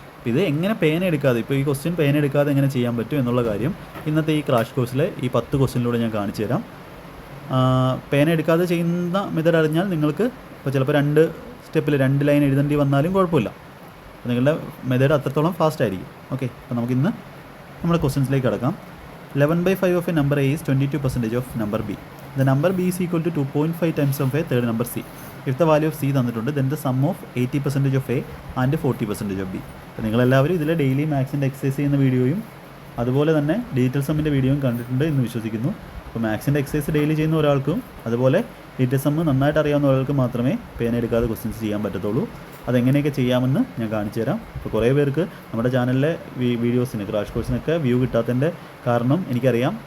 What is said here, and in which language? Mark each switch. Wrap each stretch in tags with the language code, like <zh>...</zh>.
<ml>അപ്പോൾ ഇത് എങ്ങനെ പേന എടുക്കാതെ, ഇപ്പോൾ ഈ ക്വസ്റ്റ്യൻ പേന എടുക്കാതെ എങ്ങനെ ചെയ്യാൻ പറ്റും എന്നുള്ള കാര്യം ഇന്നത്തെ ഈ ക്രാഷ് കോഴ്സിലെ ഈ 10 ക്വസ്റ്റ്യനിലൂടെ ഞാൻ കാണിച്ചു തരാം. പേന എടുക്കാതെ ചെയ്യുന്ന മെത്തേഡ് അറിഞ്ഞാൽ നിങ്ങൾക്ക് ഇപ്പോൾ ചിലപ്പോൾ 2 സ്റ്റെപ്പിൽ 2 ലൈൻ എഴുതേണ്ടി വന്നാലും കുഴപ്പമില്ല. അപ്പോൾ നിങ്ങളുടെ മെത്തേഡ് അത്രത്തോളം ഫാസ്റ്റ് ആയിരിക്കും. ഓക്കെ, അപ്പോൾ നമുക്കിന്ന് നമ്മുടെ ക്വസ്റ്റ്യൻസിലേക്ക് കിടക്കാം.</ml> <en>11/5 of a number A is 22% of number B. The number B is equal to 2.5 times of a third number C. If the value of C</en> <ml>തന്നിട്ടുണ്ട്,</ml> <en>then the sum of 80% of A and 40% of B.</en> <ml>അപ്പോൾ നിങ്ങളെല്ലാവരും ഇതിലെ daily മാത്സിൻ്റെ exercise ചെയ്യുന്ന വീഡിയോയും അതുപോലെ തന്നെ digital സമ്മിൻ്റെ വീഡിയോയും കണ്ടിട്ടുണ്ട് എന്ന് വിശ്വസിക്കുന്നു. അപ്പോൾ മാത്സിൻ്റെ എക്സസൈസ് ഡെയിലി ചെയ്യുന്ന ഒരാൾക്കും അതുപോലെ ഡിജിറ്റൽ സമ്മ് നന്നായിട്ട് അറിയാവുന്ന ഒരാൾക്ക് മാത്രമേ പേന എടുക്കാതെ ക്വസ്റ്റ്യൻസ് ചെയ്യാൻ പറ്റത്തുള്ളൂ. അതെങ്ങനെയൊക്കെ ചെയ്യാമെന്ന് ഞാൻ കാണിച്ചു തരാം. അപ്പോൾ കുറേ പേർക്ക് നമ്മുടെ ചാനലിലെ വീഡിയോസിന്, ക്രാഷ് കോഴ്സിനൊക്കെ വ്യൂ കിട്ടാത്തതിൻ്റെ കാരണം എനിക്കറിയാം.</ml>